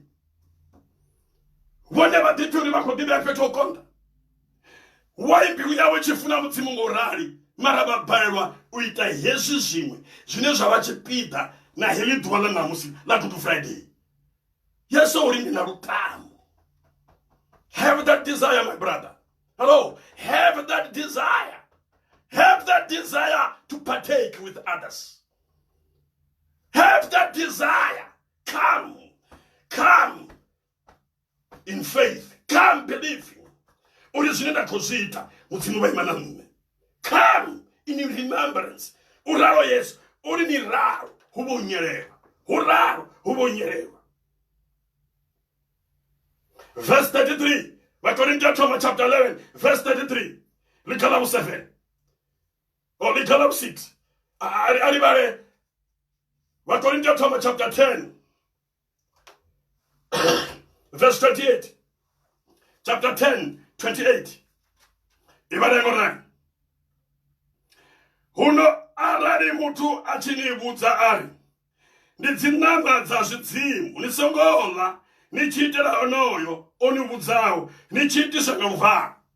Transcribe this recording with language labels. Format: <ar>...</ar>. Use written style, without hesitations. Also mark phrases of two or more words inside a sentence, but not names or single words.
<ve>Vhone vha ḓi pfhi uri vha khou ḓi vhea fhethu ho konḓa. Wai mbilu yawe tshi funa mudzimu ngo rali mara vha balelwa u ita hezwi zwiṅwe zwine zwa vha tshipiḓa na heḽi ḓuvha ḽa ṋamusi ḽa Good Friday. Yesu uri ndi na lutamo.</ve> <en>Have that desire, my brother. Hello, have that desire. Have that desire to partake with others. Have that desire. Come in faith. Come believing.</en> <ve>Uri zwine nda khou zwi ita mudzimu vha ima na nṋe.</ve> <en>Come in remembrance.</en> <ve>Uralo Yesu uri ni ralo hu vho nyelelwa, hu ralo hu vho nyelelwa.</ve> <en>Verse 33, according to Thomas chapter 11, verse 33. Likhala 7 or likhala 6. Aribare, according to Thomas chapter 10, verse 28. Chapter 10, 28. Ibare ngona.</en> <ve>Huno arali muthu achini vhudza ari ndi dzinanga dza zwidzimu ni songo ḽa ni tshi itela onoyo o ni vhudzaho ni tshi itiswa nga luvalo.</ve>